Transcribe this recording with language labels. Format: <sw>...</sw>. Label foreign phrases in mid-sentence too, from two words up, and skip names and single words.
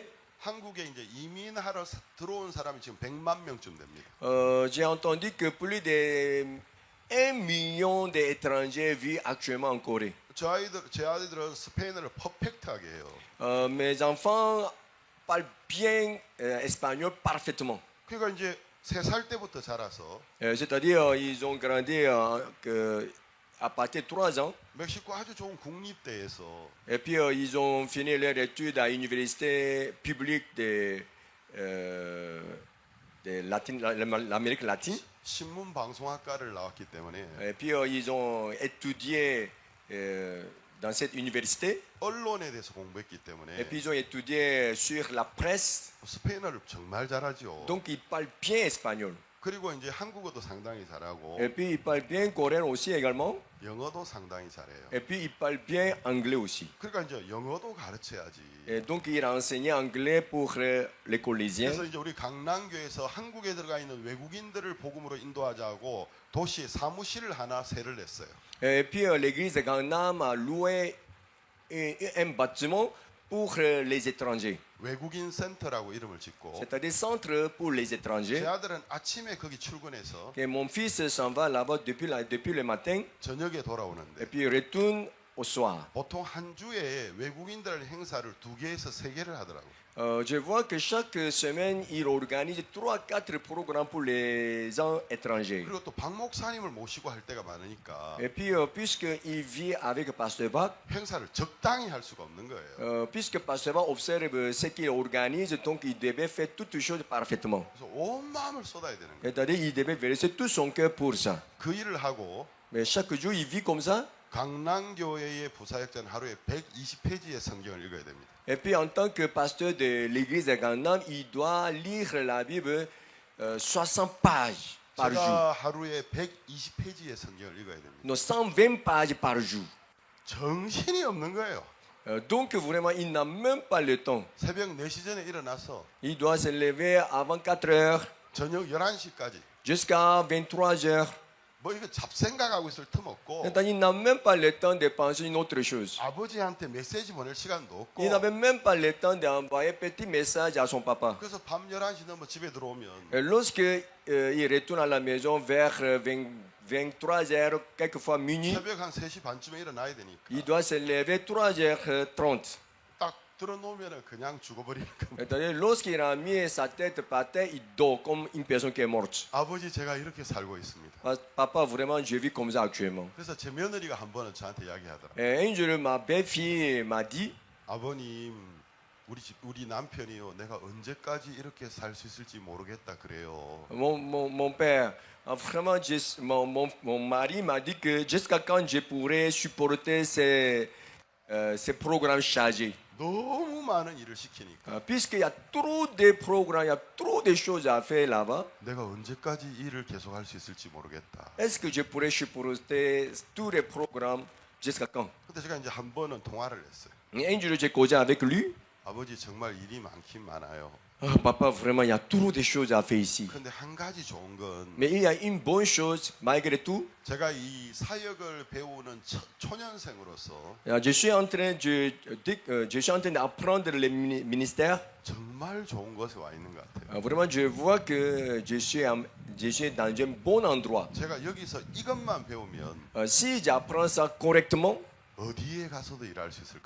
<ko>한국에 이제 이민하러 들어온 사람이 지금 100만 명쯤 됩니다.</ko> <fr>J'ai entendu que plus de 1 million d'étrangers vivent actuellement en Corée.</fr> <ko>제 아이들은 스페인어를 퍼펙트하게 해요.</ko> <fr>Mes enfants parlent bien espagnol parfaitement.</fr> <ko>그러니까 이제 3살 때부터 자라서</ko> <fr>C'est-à-dire, ils ont grandi à partir de 3 ans.</fr> <ko>멕시코 아주 좋은 국립대에서</ko> <fr>Et puis, ils ont fini leur étude à l'université publique l'Amérique latine.</fr> <ko>신문 방송학과를 나왔기 때문에</ko> <fr>Et puis, ils ont étudié dans cette université.</fr> <ko>언론에 대해서 공부했기 때문에</ko> <fr>Et puis, ils ont étudié sur la presse.</fr> <ko>스페인어를 정말 잘하죠.</ko> <fr>Donc, ils parlent bien espagnol.</fr> <ko>그리고 이제 한국어도 상당히 잘하고</ko> <fr>Et puis, ils parlent bien coréen aussi également.</fr> <ko>영어도 상당히 잘해요.</ko> <fr>Et puis, ils parlent bien anglais aussi.</fr> <ko>그러니까 이제 영어도 가르쳐야지.</ko> <fr>Et donc, il a enseigné anglais pour les collégiens.</fr> <ko>그래서 이제 우리 강남교에서 한국에 들어가 있는 외국인들을 복음으로 인도하자고 도시에 사무실을 하나 세를 냈어요.</ko> <fr>Et puis, l'église de Gangnam a loué un bâtiment pour les étrangers.</fr> <ko>외국인 센터라고 이름을 짓고</ko> <fr>C'est-à-dire centre pour les</fr> <ko>제</ko> <fr>étrangers.</fr> <ko>아들은 아침에 거기 출근해서</ko> <fr>Et mon fils s'en va là-bas depuis le matin</fr> <ko>저녁에</ko> <fr>et</fr> <ko>돌아오는데</ko> <fr>puis il retourne au soir.</fr> <ko>보통 한 주에 외국인들 행사를 2개에서 3개를 하더라고요.</ko> <fr>Je vois que chaque semaine, il organise 3-4 programmes pour les gens étrangers.</fr> <ko>그리고 또 박 목사님을 모시고 할 때가 많으니까</ko> <fr>Et puis, puisqu'il vit avec Pasteur Bach,</fr> <ko>행사를 적당히 할 수가 없는 거예요.</ko> <fr>puisque Pasteur Bach observe ce qu'il organise, donc il devait faire toutes choses parfaitement.</fr> <ko>그래서 온 마음을 쏟아야 되는 거예요.</ko> <fr>C'est-à-dire, il devait verser tout son cœur pour ça.</fr> <ko>그 일을 하고</ko> <fr>Mais chaque jour, il vit comme ça.</fr> <ko>강남교회의 부사역자는 하루에 120페이지의 성경을 읽어야 됩니다.</ko> <fr>Et puis, en tant que pasteur de l'église de Gangnam, il doit lire la Bible 60 pages par jour.</fr> <ko>제가 하루에 120페이지의 성경을 읽어야 됩니다.</ko> <fr>Non, 120 pages par jour.</fr> <ko>정신이 없는 거예요.</ko> <fr>Donc, vraiment, il n'a même pas le temps.</fr> <ko>새벽 4시 전에 일어나서</ko> <fr>Il doit se lever avant 4 heures</fr> <ko>저녁 11시까지</ko> <fr>jusqu'à 23 heures.</fr> <ko>뭐 이거 잡생각하고 있을 틈 없고</ko> <fr>C'est-à-dire, il n'a même pas le temps de penser une autre chose.</fr> <ko>아버지한테 메시지 보낼 시간도 없고</ko> <fr>Il n'avait même pas le temps d'envoyer un petit message à son papa.</fr> <ko>그래서 밤 11시 넘어 집에 들어오면</ko> <fr>Et lorsque il retourne à la maison vers 23 heures, quelquefois minuit,</fr> <ko>새벽 한 3시 반쯤에 일어나야 되니까</ko> <fr>il doit se lever 3h30.</fr> <ko>딱 들어놓으면 그냥 죽어버리니까</ko> <fr>C'est-à-dire, lorsqu'il a mis sa tête par terre, il dort comme une personne qui est morte.</fr> <ko>아버지 제가 이렇게 살고 있습니다.</ko> <fr>Papa, vraiment, je vis comme ça actuellement.</fr> <ko>그래서 제 며느리가 한 번은 저한테 이야기하더라.</ko> <fr>Et un jour, ma belle-fille m'a dit,</fr> <ko>아버님 우리 남편이요 내가 언제까지 이렇게 살 수 있을지 모르겠다 그래요.</ko> <fr>mon père, vraiment, mon mari m'a dit que jusqu'à quand je pourrais supporter ces programmes chargés.</fr> <ko>너무 많은 일을 시키니까</ko> <fr>Puisqu'il y a trop de programmes, il y a trop de choses à faire là-bas,</fr> <ko>내가 언제까지 일을 계속할 수 있을지 모르겠다.</ko> <fr>est-ce que je pourrais supporter tous les programmes jusqu'à quand?</fr> <ko>근데 제가 이제 한 번은 통화를 했어요.</ko> <fr>Et un jour, j'ai causé avec lui.</fr> <ko>아버지 정말 일이 많긴 많아요.</ko> <fr>Papa, vraiment, il y a trop de choses à faire ici.</fr> <ko>근데 한 가지 좋은 건</ko> <fr>Mais il y a une bonne chose, malgré tout.</fr> <ko>제가 이 사역을 배우는 초년생으로서</ko> <fr>Je suis en train d'apprendre le ministère.</fr> <ko>정말 좋은 곳에 와 있는 것 같아요.</ko> <fr>Vraiment, je vois que je suis dans un bon endroit.</fr> <ko>제가 여기서 이것만 배우면</ko> <fr>Si j'apprends ça correctement,</fr> <ko>어디에 가서도 일할 수 있을 거예요.</ko>